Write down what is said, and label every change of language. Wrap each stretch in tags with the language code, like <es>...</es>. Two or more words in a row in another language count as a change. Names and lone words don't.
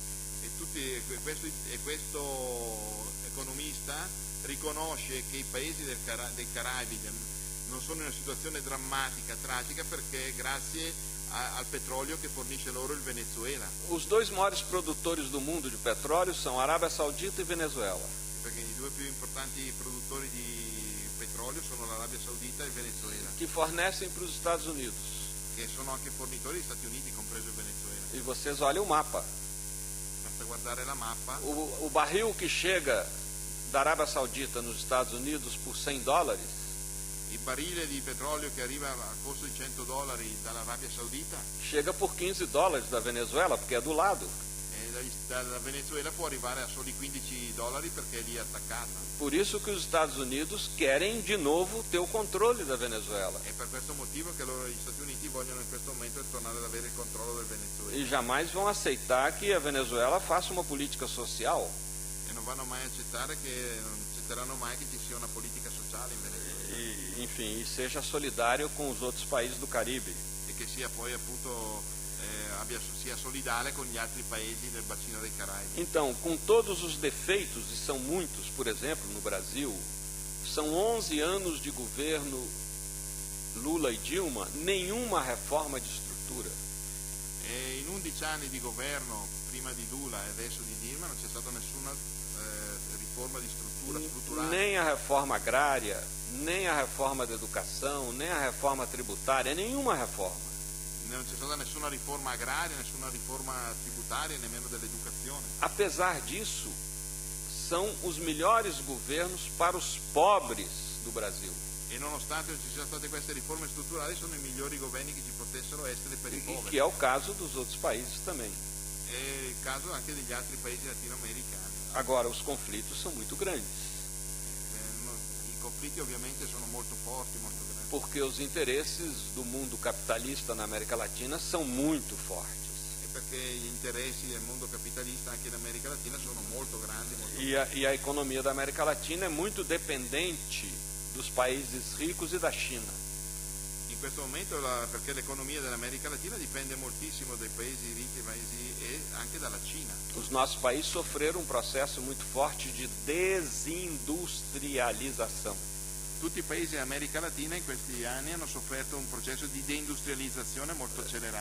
<it>Questo economista riconosce che i paesi dei Caraibi non sono in una situazione drammatica, tragica, perché grazie al petrolio che fornisce loro il Venezuela.</it> <pt>Os dois maiores produtores do mundo de petróleo são Arábia Saudita e Venezuela.</pt> <it>Perché i due più importanti produttori di petrolio sono l'Arabia Saudita e il Venezuela,</it> <pt>Que fornecem para os Estados Unidos.</pt> <it>che sono anche fornitori degli Stati Uniti, compreso il Venezuela.</it> <pt>E vocês olhem o mapa.</pt> <it>Basta guardare la mappa.</it> <pt>O barril que chega da Arábia Saudita nos Estados Unidos por $100,</pt> <it>Il barile di petrolio che arriva a costo di $100 dall'Arabia Saudita,</it> <pt>chega por $15 da Venezuela, porque é do lado.</pt> <it>dalla Venezuela può arrivare a soli $15 perché è lì attaccata.</it> <pt>Por isso que os Estados Unidos querem de novo ter o controle da Venezuela.</pt> <it>È per questo motivo che gli Stati Uniti vogliono in questo momento tornare ad avere il controllo del Venezuela.</it> <pt>E jamais vão aceitar que a Venezuela faça uma política social.</pt> <it>E non vanno mai a accettare non accetteranno mai che ci sia una politica sociale in Venezuela.</it> <pt>Enfim, e seja solidário com os outros países do Caribe.</pt> <it>E che sia poi appunto sia solidale con gli altri paesi del bacino dei Caraibi.</it> <pt>Então, com todos os defeitos, e são muitos, por exemplo, no Brasil, são 11 anos de governo Lula e Dilma, nenhuma reforma de estrutura.</pt> <it>E in 11 anni di governo, prima di Lula e adesso di Dilma, non c'è stata nessuna riforma di struttura strutturale.</it> <pt>Nem a reforma agrária, nem a reforma da educação, nem a reforma tributária, nenhuma reforma.</pt> <it>Non c'è stata nessuna riforma agraria, nessuna riforma tributaria, nemmeno dell'educazione.</it> <pt>Apesar disso, são os melhores governos para os pobres do Brasil.</pt> <it>E nonostante ci siano state queste riforme strutturali, sono i migliori governi che ci potessero essere per i poveri.</it> <pt>Que é o caso dos outros países também.</pt> <it>È il caso anche degli altri paesi latinoamericani.</it> <pt>Agora, os conflitos são muito grandes.</pt> <it>I conflitti ovviamente sono molto forti, molto grandi.</it> <pt>Porque os interesses do mundo capitalista na América Latina são muito fortes.</pt> <it>E perché gli interessi del mondo capitalista anche in America Latina sono molto grandi.</it> <pt>E a economia da América Latina é muito dependente dos países ricos e da China.</pt> <it>In questo momento perché l'economia dell'America Latina dipende moltissimo dai paesi ricchi e anche dalla Cina.</it> <pt>Os nossos países sofreram um processo muito forte de desindustrialização.</pt> <it>Tutti i paesi dell'America Latina in questi anni hanno sofferto un processo di deindustrializzazione molto accelerato.</it>